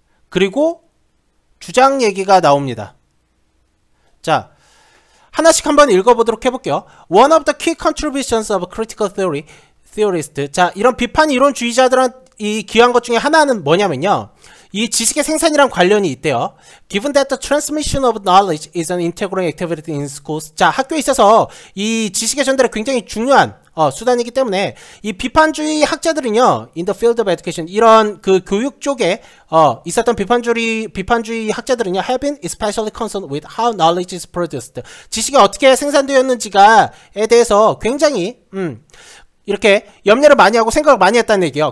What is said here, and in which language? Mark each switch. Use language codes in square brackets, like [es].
[ko] 그리고 주장 얘기가 나옵니다. 자, 하나씩 한번 읽어보도록 해볼게요. [en] One of the key contributions of critical theorist. [ko] 자, 이런 비판 이론주의자들이 기여한 것 중에 하나는 뭐냐면요, 이 지식의 생산이랑 관련이 있대요. [en] Given that the transmission of knowledge is an integral activity in schools. [ko] 자, 학교에 있어서 이 지식의 전달이 굉장히 중요한 수단이기 때문에, 이 비판주의 학자들은요, [en] in the field of education, [ko] 이런 그 교육 쪽에 있었던 비판주의 학자들은요, [en] have been especially concerned with how knowledge is produced. [ko] 지식이 어떻게 생산되었는지가에 대해서 굉장히 이렇게 염려를 많이 하고 생각을 많이 했다는 얘기예요.